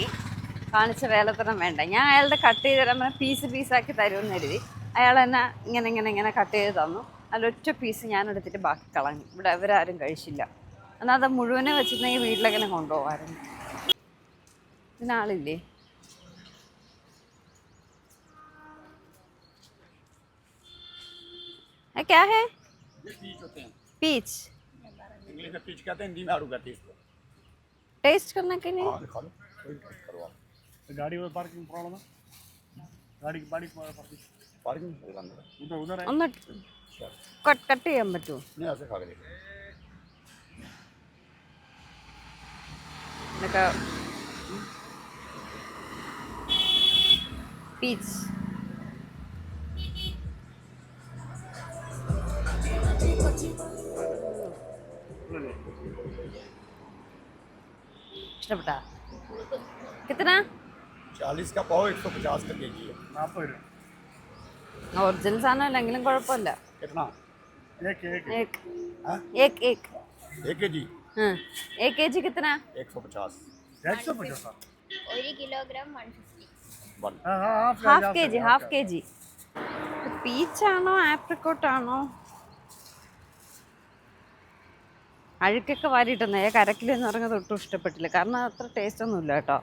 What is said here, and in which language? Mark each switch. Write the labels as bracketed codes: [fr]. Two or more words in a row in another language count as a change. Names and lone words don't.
[ml] കാണിച്ച വേലത്തരം വേണ്ട, ഞാൻ അയാളുടെ കട്ട് ചെയ്ത് തരാൻ പീസാക്കി തരുമെന്ന് കരുതി അയാൾ എന്നെ ഇങ്ങനെ കട്ട് ചെയ്ത് തന്നു. അതിലൊറ്റ പീസ് ഞാൻ എടുത്തിട്ട് ബാക്കി കളഞ്ഞു. ഇവിടെ അവരാരും കഴിച്ചില്ല. എന്നാൽ അത് മുഴുവനെ വെച്ചിട്ടുണ്ടെങ്കിൽ വീട്ടിലെങ്ങനെ കൊണ്ടുപോകാമായിരുന്നു. ഇതിനാളില്ലേ? [hi] क्या है? पीच इंग्लिश में पीच कहते हैं, हिंदी में आड़ू कहते हैं इसको। टेस्ट करने के लिए दिखा दो, कोई टेस्ट करवा। गाड़ी में [en] parking problem [hi] है। गाड़ी पार्किंग उधर है। [ml] ഒന്ന് കട്ട് ചെയ്യാൻ പറ്റുമോ? [hi] नहीं ऐसे खा के देखो। [ml] ഇതൊക്കെ പീച്ച് ഇഷ്ടപ്പെട്ടാ? [hi] कितना? 40 का पाव, 150 का केजी है। [ml] 40 രൂപ. ഒറിജിനൽ സാധനം അല്ലെങ്കിലും കുഴപ്പമില്ല. [hi] कितना? एक एक एक केजी। हाँ, 1 kg कितना? 150। 150. 1 kilogram 150. [en] half kg. [ml] പീച്ചാണോ ആപ്രിക്കോട്ടാണോ? അഴുക്കൊക്കെ വാരിയിട്ടെന്നേ കരക്കിലെന്ന് പറഞ്ഞത് ഒട്ടും ഇഷ്ടപ്പെട്ടില്ല. കാരണം അത്ര ടേസ്റ്റ് ഒന്നുമില്ല കേട്ടോ.